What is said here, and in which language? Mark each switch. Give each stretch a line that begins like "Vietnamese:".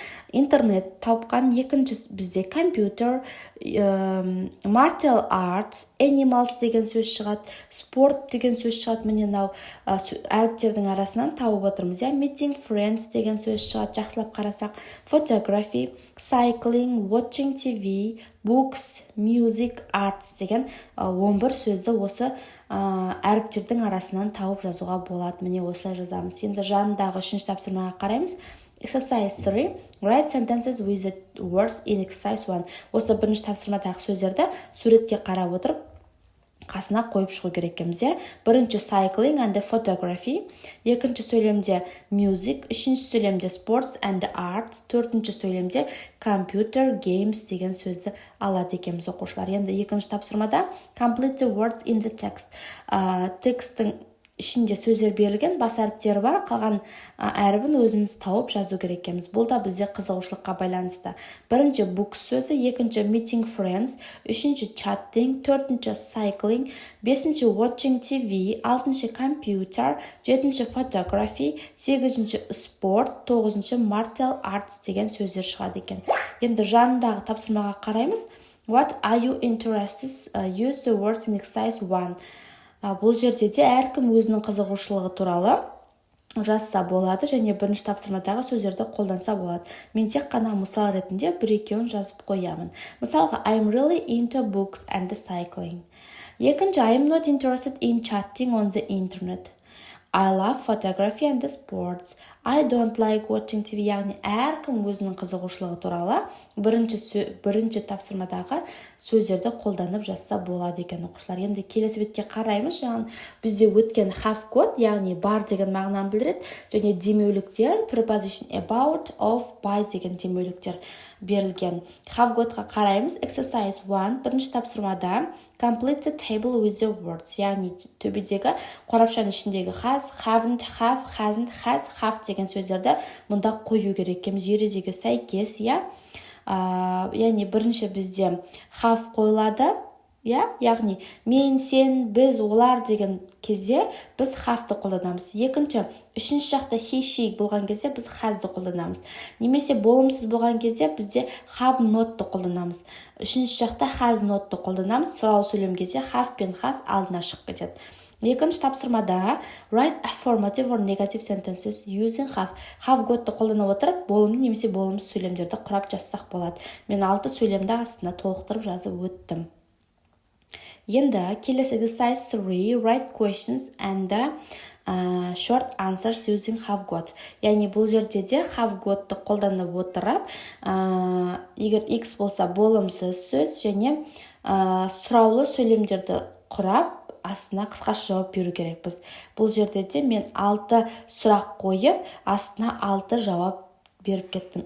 Kazakh: интернет тауыпқан, екінші бізде компьютер,
English: martial arts, animals
Kazakh: деген сөз шығады, спорт деген сөз шығады, міне әріптердің арасынан тауып отырмыз,
English: meeting friends
Kazakh: деген сөз шығады, жақсылап қарасақ,
English: photography, cycling, watching TV, books, music, arts
Kazakh: деген 11 сөзді осы әріптердің арасынан тауып жазуға болады. Міне осылай жазамыз. Енді жанындағы үшінші тапсырмаға қараймыз.
English: Exercise 3. Write sentences with the words in exercise 1.
Kazakh: Осы бірінші тапсырмадағы сөздерді суретке қарап отырып қасына қойып шығу керек екенбіз. Бірінші
English: cycling and photography,
Kazakh: екінші сөйлемде music, үшінші сөйлемде
English: sports and arts,
Kazakh: төртінші сөйлемде
English: computer games
Kazakh: деген сөзді алады екенбіз оқушылар. Енді екінші тапсырмада
English: complete the words in the text.
Kazakh: Текстің ішінде сөздер берілген, бас әріптері бар, қалған әрібін өзіміз тауып жазу керек екенбіз. Бұл да бізде қызығушылыққа байланысты. Бірінші books сөзі, екінші
English: meeting friends,
Kazakh: үшінші chatting, төртінші cycling, бесінші
English: watching TV,
Kazakh: алтыншы computer, жетінші photography, сегізінші sport, тоғызыншы
English: martial arts
Kazakh: деген сөздер шығады екен. Енді жанындағы тапсырмаға қараймыз.
English: What are you interested? Use the words in exercise 1.
Kazakh: Бұл жерде де әркім өзінің қызығушылығы туралы жазса болады, және бірінші тапсырмадағы сөздерді қолданса болады. Мен тек қана мысал ретінде бір-екеуін жазып қоямын. Мысалға,
English: I'm really into books and cycling.
Kazakh: Екінші,
English: I'm not interested in chatting on the internet. I love photography and sports. I don't like watching TV.
Kazakh: Яғни әркім өзінің қызығушылығы туралы бірінші тапсырмадағы сөздерді қолданып жазса болады екен оқушылар. Енді келесі бетке қараймыз. Бізде өткен
English: have got,
Kazakh: яғни бар деген мағынаны білдіреді, және демеуліктер
English: preposition about, of, by
Kazakh: деген демеуліктер берілген. Have got-ға қараймыз. Exercise 1, бірінші тапсырмада
English: complete the table with the words,
Kazakh: яғни төбедегі қорапшаның ішіндегі has, haven't, have, hasn't, has, have деген сөздерді мұнда қою керек екенбіз, ережеге сәйкес, яғни бірінші бізде have қойылады, яғни мен, сен, біз, олар деген кезде біз have-ты қолданамыз. Екінші, үшінші жақта he, she болған кезде біз has-ды қолданамыз. Немесе болымсыз болған кезде бізде
English: have not-
Kazakh: ты қолданамыз. Үшінші жақта
English: has not-
Kazakh: ты қолданамыз. Сұрау сөйлем кезде have пен has алдына шығып кетеді. Екінші тапсырмада
English: write affirmative or negative sentences using have.
Kazakh: Have got-ты қолдана отырып, болымды немесе болымсыз сөйлемдерді құрап жазсақ болады. Мен 6 сөйлемді астына толықтырып жазып өттім. Енді келесі
English: exercise 3, write questions and short answers using have got.
Kazakh: Яғни бұл жерде де have got-ты қолданып отырып, егер X болса болымсыз сөз және сұраулы сөйлемдерді құрап, астына қысқаша жауап беру керекпіз. Бұл жерде де мен 6 сұрақ қойып, астына 6 жауап беріп кеттім.